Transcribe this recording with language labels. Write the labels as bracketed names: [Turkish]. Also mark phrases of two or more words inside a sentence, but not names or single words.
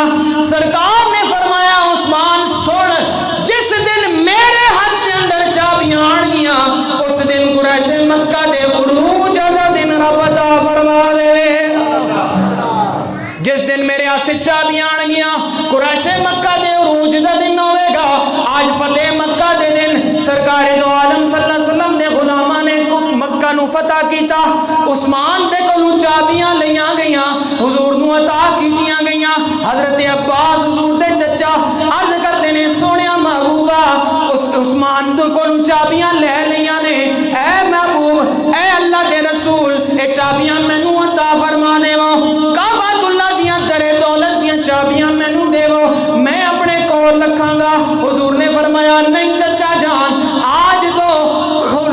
[Punjabi] سرکار نے فرمایا عثمان سن, جس دن میرے ہاتھ کے اندر چابیاں آن گیاں اس دن قریش مکہ دے عروج دا دن رب عطا فرما دے. جس دن میرے ہاتھ چابیاں آن گیاں قریش مکہ دے عروج دا دن ہوئے گا. آج فتح مکہ دے دن سرکار دو عالم صلی اللہ علیہ وسلم دے غلاماں نے مکہ نو فتح کیتا. عثمان دے کولوں چابیاں لیاں گئیاں, حضور نو عطا کیتیاں گئیاں. حضرت عباس حضور دے چچا عرض کرتے نے سونیا محبوبہ اس عثمان دے کولوں چابیاں لے لیاں نے, اے محبوب اے اللہ دے رسول اے چابیاں مینوں عطا فرما دیو, کعبۃ اللہ دیاں درے دولت دیاں چابیاں مینوں دیو, میں اپنے کول رکھاں گا. حضور نے فرمایا نہیں چچا جان, آج تو